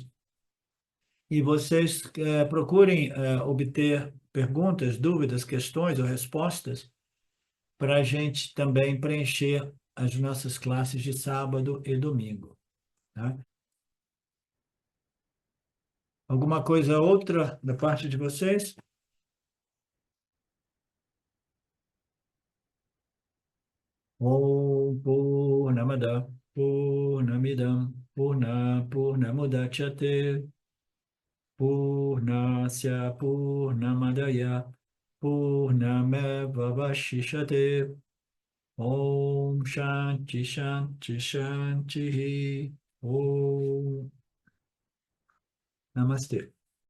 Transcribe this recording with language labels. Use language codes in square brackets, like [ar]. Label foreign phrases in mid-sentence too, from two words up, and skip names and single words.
[pt] E vocês procurem obter perguntas, dúvidas, questões ou respostas para a gente também preencher as nossas classes de sábado e domingo. Tá? Alguma coisa outra da parte de vocês? [sa] Om Purnamada Purnamidam Purnamudachyate Purnasya Purnamadaya Purnamevavashishate Om Shanti Shanti Shanti Om Namaste.